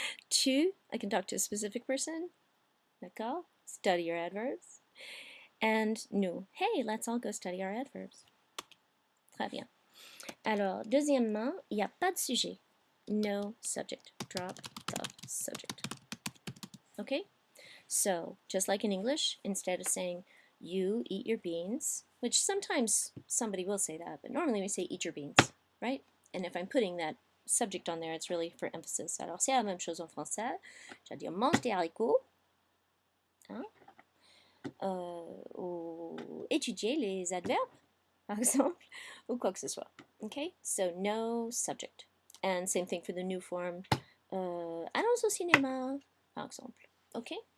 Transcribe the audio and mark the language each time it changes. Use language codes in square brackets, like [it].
[en] Tu, I can talk to a specific person. [fr] D'accord? [en] Study your adverbs. And nous, hey, let's all go study our adverbs. [fr] Très bien. Alors, deuxièmement, il n'y a pas de sujet. [en] No subject. Drop the subject. Okay? So, just like in English, instead of saying, you eat your beans, which sometimes somebody will say that, but normally we say eat your beans, right? And if I'm putting that subject on there, it's really for emphasis. [fr] Alors, c'est la même chose en français. Je vais dire mange des haricots. Hein? Ou étudier les adverbes, par exemple, ou quoi que ce soit. Okay? [en] So, no subject. And same thing for the new form. [fr] Allons au cinéma, par exemple. Ok?